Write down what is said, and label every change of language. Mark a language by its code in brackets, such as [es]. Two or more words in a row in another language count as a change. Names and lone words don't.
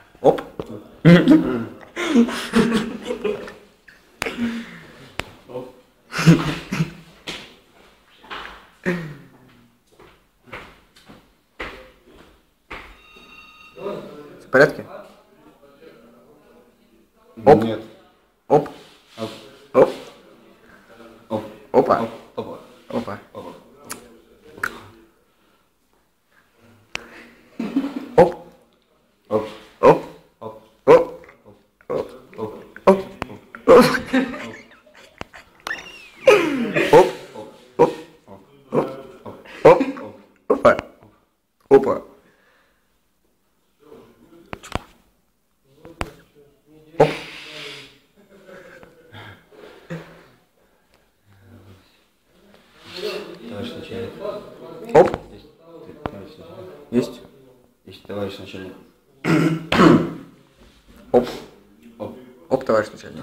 [ru] Оп. В порядке? Оп. Нет. Оп. Оп. Оп. Оп. Опа. Опа. Опа. Опа. Оп. Оп. Оп. Оп. Оп. Оп. Оп. Оп. Оп. Оп. Оп. Оп. Оп. Опа. Опа. Оп. Товарищ начальник. Оп. Есть. Есть. Есть, товарищ начальник. Оп. Оп. Оп, товарищ начальник.